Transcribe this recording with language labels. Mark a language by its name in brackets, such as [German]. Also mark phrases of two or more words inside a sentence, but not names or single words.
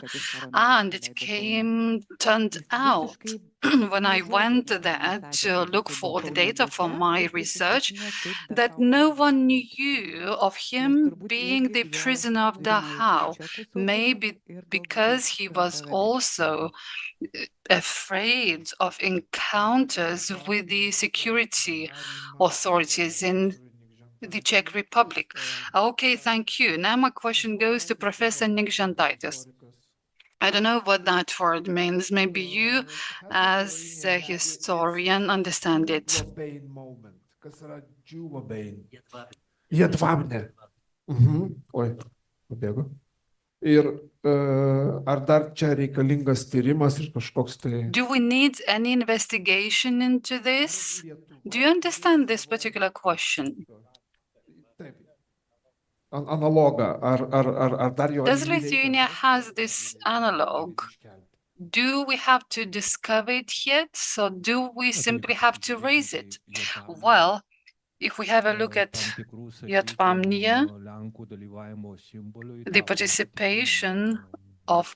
[English] And it turned out, when I went there to look for the data for my research, that no one knew of him being the prisoner of Dachau, maybe because he was also afraid of encounters with the security authorities in the Czech Republic. Okay, thank you. Now my question goes to Professor Nikžentaitis. I don't know what that word means. Maybe you, as a historian, understand it. [Lithuanian] Oi, pabėgo. Ir ar dar čia reikalingas tyrimas ir kažkoks tai... [English] Do we need any investigation into this? Do you understand this particular question? [Lithuanian] Analogą, ar dar jo... [English] Does Lithuania has this analog? Do we have to discover it yet? So do we simply have to raise it? Well, if we have a look at Yatvam-Nia, the participation of